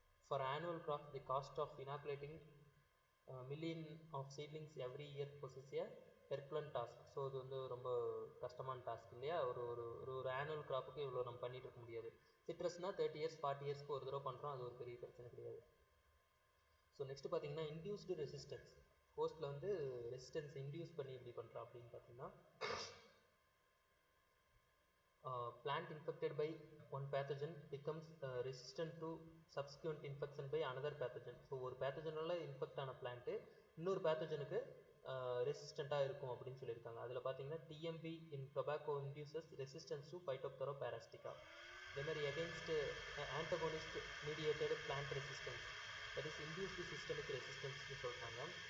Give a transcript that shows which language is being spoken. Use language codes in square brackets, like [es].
[en] For annual crop, the cost of inoculating million of seedlings every year possesses a Herculean task. [ta] So இது வந்து ரொம்ப கஷ்டமான task இல்லையா, ஒரு ஆனுவல் கிராப்புக்கு இவ்வளோ நம்ம பண்ணிட்டு இருக்க முடியாது. சிட்ரஸ்னால் 30 years 40 yearsக்கு ஒரு தடவை பண்ணுறோம், அது ஒரு பெரிய பிரச்சனை கிடையாது. [en] So next பார்த்தீங்கன்னா, induced resistance. [ta] ஹோஸ்ட்டில் வந்து ரெசிஸ்டன்ஸ் இன்டியூஸ் பண்ணி எப்படி பண்ணுறோம் அப்படின்னு பார்த்தீங்கன்னா, [en] plant infected by one pathogen becomes resistant to subsequent infection by another pathogen. [ta] So ஒரு பேத்தஜனால் இன்ஃபெக்ட் ஆன பிளான்ட்டு இன்னொரு பேத்தஜனுக்கு ரெசிஸ்டண்ட்டாக இருக்கும் அப்படின்னு சொல்லியிருக்காங்க. [en] அதில் பார்த்தீங்கன்னா, TMV in tobacco induces resistance to Phytophthora parasitica. இதேமாதிரி against antagonist mediated plant resistance, that is induced systemic ரெசிஸ்டன்ஸ்னு சொல்கிறாங்க.